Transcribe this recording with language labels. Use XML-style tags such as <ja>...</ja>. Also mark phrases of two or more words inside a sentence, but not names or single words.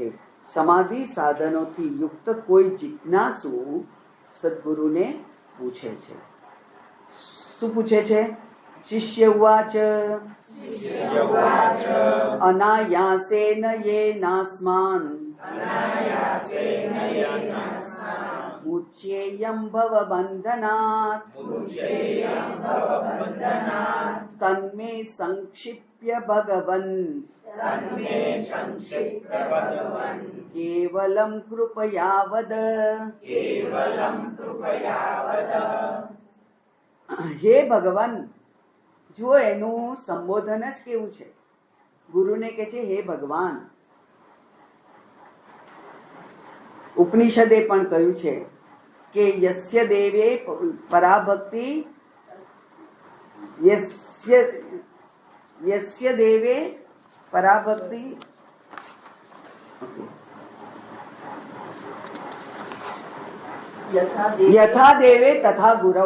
<gu>સમાધિ સાધનોથી યુક્ત કોઈ જિજ્ઞાસુ સદગુરુને પૂછે છે. શું પૂછે છે?</gu> <sa>શિષ્ય ઉવાચ અનાયાસેન યેનાસ્માન मुच्येयं भवबन्धनात् तन्मे संक्षिप्य भगवन् केवलं कृपया वद.</sa> <gu>હે ભગવાન, જો એનું સંબોધન જ કેવું છે. ગુરુને કે છે હે ભગવાન. ઉપનિષદે પણ કહ્યું છે કે</gu> <sa>યસ્ય દેવે પરાભક્તિ યસ્ય દેવે પરાભક્તિ યથા દેવે તથા ગુરવ.</sa>